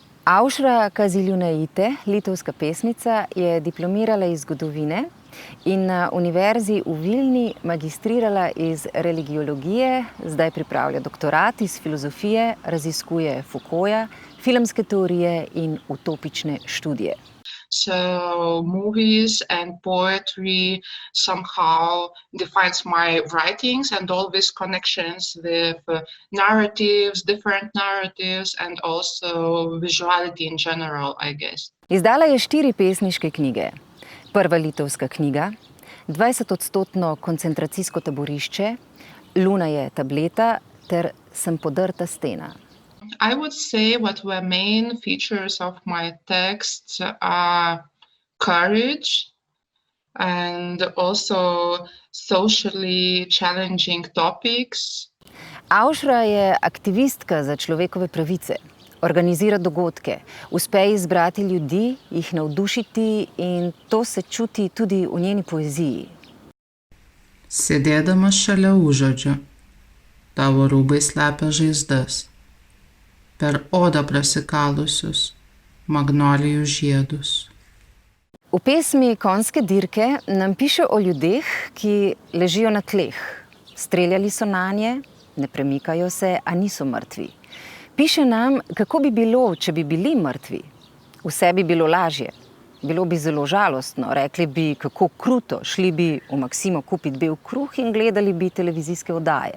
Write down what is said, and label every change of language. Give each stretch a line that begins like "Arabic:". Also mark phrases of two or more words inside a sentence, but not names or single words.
Slovenian: Aušra Kaziljunaite, litovska pesnica, je diplomirala iz zgodovine in na univerzi v Vilni magistrirala iz religiologije, zdaj pripravlja doktorat iz filozofije, raziskuje Foucaulta, filmske teorije in utopične študije.
English: So movies and poetry somehow defines my writings and all these connections with narratives, different narratives and also visuality in general, I guess.
Slovenian: Izdala je 4 pesniške knjige. Prva litovska knjiga, 20-odstotno koncentracijsko taborišče, Luna je tableta ter Sem podrta stena.
English: I would say what the main features of my texts are courage and also socially challenging topics.
Slovenian: Aušra je aktivistka za človekove pravice, organizira dogodke, uspe izbrati ljudi, jih navdušiti in to se čuti tudi v njeni poeziji.
Lithuanian: Sėdėdamas šalia užodžio, tavo rūbai slepia žaizdas. Per odą prasikalusius magnolijų žiedus.
Slovenian: V pesmi Konjske dirke nam piše o ljudeh, ki ležijo na tleh. Streljali so nanje, ne premikajo se, a niso mrtvi. Piše nam, kako bi bilo, če bi bili mrtvi. Vse bi bilo lažje. Bilo bi zelo žalostno, rekli bi, kako kruto, šli bi v Maksimo kupiti bel kruh in gledali bi televizijske oddaje.